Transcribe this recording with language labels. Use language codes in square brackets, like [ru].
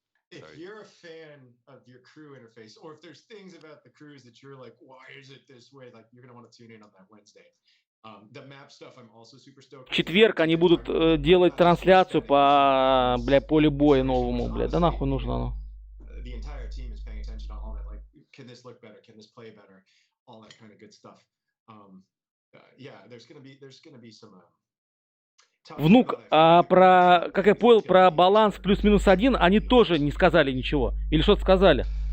[en] If you're a fan of your crew interface, or if there's things about the crews that you're like, why is it this way? Like, you're gonna want to tune in on that Wednesday. The map stuff I'm also super stoked. [ru] В четверг они будут делать трансляцию по, бля, полю боя новому, бля. Да нахуй нужно оно. [en] The entire team is paying attention to all that. Like, can this look better? Can this play better? All that kind of good stuff. Yeah, there's gonna be some. [ru] Внук, а про, как я понял, про баланс плюс-минус 1 они тоже не сказали ничего. Или что-то сказали?